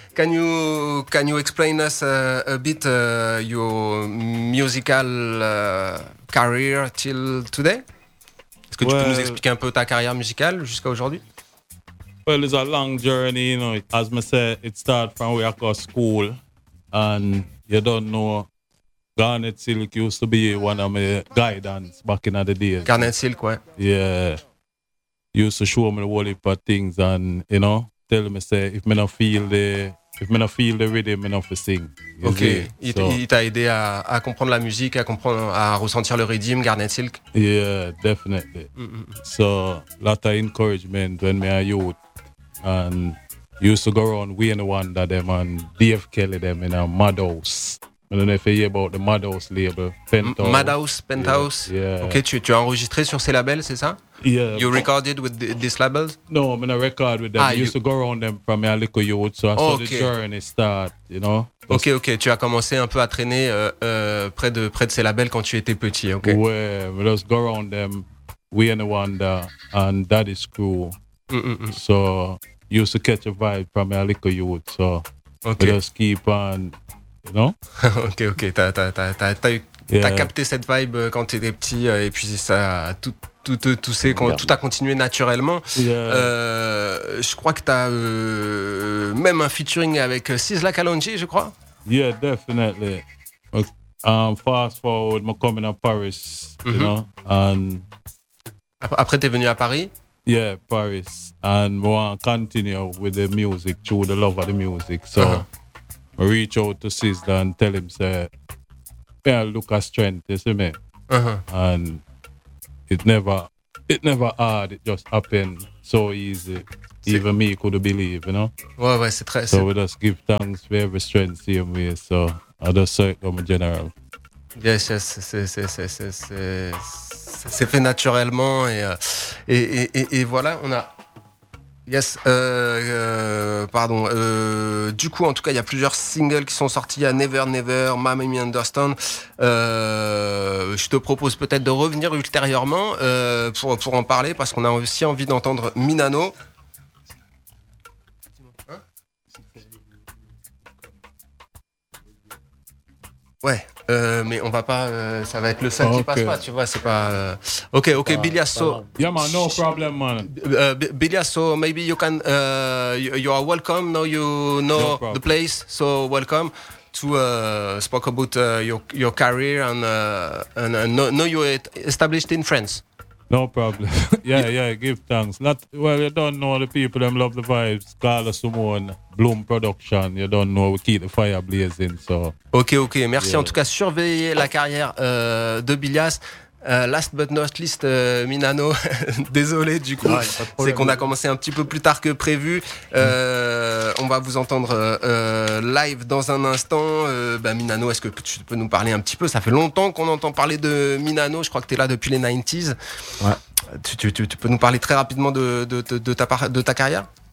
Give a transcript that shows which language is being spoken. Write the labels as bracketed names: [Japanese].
[English] Can you explain us a bit your musical career till today? [French] Est-ce que tu peux nous expliquer un peu ta carrière musicale jusqu'à aujourd'hui? [English] Well, it's a long journey, you know. As I said, it starts from where I go to school. And you don't know, Garnet Silk used to be one of my guidance back in the day. Garnet Silk, what? Yeah. Used to show me the whole heap of things and, you know, tell me, say, if me not feel the rhythm, me not for sing. Okay. [French] It aidé à comprendre la musique, à ressentir le rhythm, Garnet Silk? [English] Yeah, definitely. Mm-hmm. So, a lot of encouragement when me a youth. And used to go around Wayne Wanda them and Dave Kelly them in a Madhouse. I don't know if you hear about the Madhouse label, Penthouse. Madhouse. Yeah. [French] Okay, tu as enregistré sur ces labels, c'est ça? [English] Yeah. You recorded with these labels? No, I'm not record with them. Ah, used to go around them from a little youth, so I saw the journey start, you know? [French] Ok, tu as commencé un peu à traîner près de ces labels quand tu étais petit, ok? [English] Ouais, just go around them, Wayne Wanda and Daddy's Crew. Mm-mm. So you used to catch a vibe from me a little youth, so just keep on, you know. [French] Ok, t'as capté cette vibe quand t'étais petit et puis ça tout a continué naturellement. Je crois que t'as même un featuring avec Sizzla Kalonji, je crois. [English] Yeah, definitely. Fast forward, I'm coming to Paris, you know, and [French] après t'es venu à Paris. [English] Yeah, Paris. And we want to continue with the music, through the love of the music. So, I reach out to Sizzla and tell him, say, me a look at strength, you see me? Uh-huh. And it never hard, it just happened so easy. Even me could believe, you know? [French] Ouais, ouais, c'est très [English] simple. So we just give thanks for every strength, same way. So I just say it comme general. Yes, yes, [French] c'est fait naturellement. Et voilà, on a. Yes, pardon. Du coup, en tout cas, il y a plusieurs singles qui sont sortis. Il y a Never Never, Mamie Understand. Je te propose peut-être de revenir ultérieurement pour en parler parce qu'on a aussi envie d'entendre Minano. Ouais, mais on va pas, ça va être le seul qui passe pas, tu vois, c'est pas. Ok, Biliasso. [English] Yeah man, no problem man. Biliasso, maybe you can, you are welcome. Now you know the place, so welcome to spoke about your career and now you established in France. No problem. yeah, give thanks. Not well, you don't know the people. Them love the vibes. Carlos Simone, Bloom Production. You don't know. We keep the fire blazing. So. [French] Ok. Merci. Yeah. En tout cas, surveillez la carrière de Bilias. [English] Last but not least, Minano. [French] Désolé, du coup, ouais, c'est qu'on a commencé un petit peu plus tard que prévu. On va vous entendre live dans un instant. Minano, est-ce que tu peux nous parler un petit peu? Ça fait longtemps qu'on entend parler de Minano. Je crois que t'es là depuis les 90s. Ouais. Tu peux nous parler très rapidement de ta carrière?